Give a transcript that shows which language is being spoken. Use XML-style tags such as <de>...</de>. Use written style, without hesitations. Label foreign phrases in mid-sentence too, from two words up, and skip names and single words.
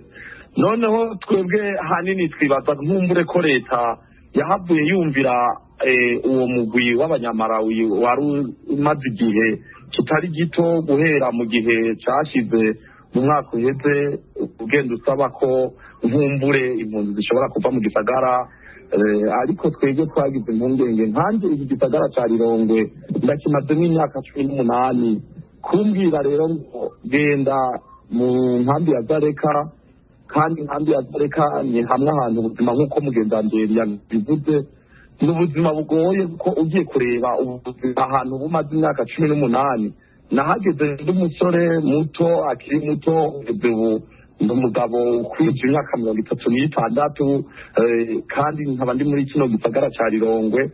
<rn>Noneho twebwe hanini twibaza nkumbure ko leta yahavuye yumvira uwo mugwi w'abanyamarawi wari umaze igihe kitari gito guhera mu gihe cyashize mu mwaka uheze, ugenda usaba ko nkumbure impunzi zishobora kuva mu gisagara, ariko twebwe twagize impungenge. nkanjye iki gisagara cya Rirongwe ndakimazemo imyaka 18. kumbwira rero ngo genda mu nkambi ya Zareka, kandi inkambi ya Zareka ni hamwe ahantu ubuzima nk'uko mugendanzeri yabivuze ni ubuzima bugoye, kuko ugiye kureba ubuzima ahantu bumaze imyaka 18. nahageze ndi umusore muto, akiri muto, ubu ndi umugabo ukwije imyaka 36, kandi nkaba ndi muri kino gisagara cya Rirongwe.</rn>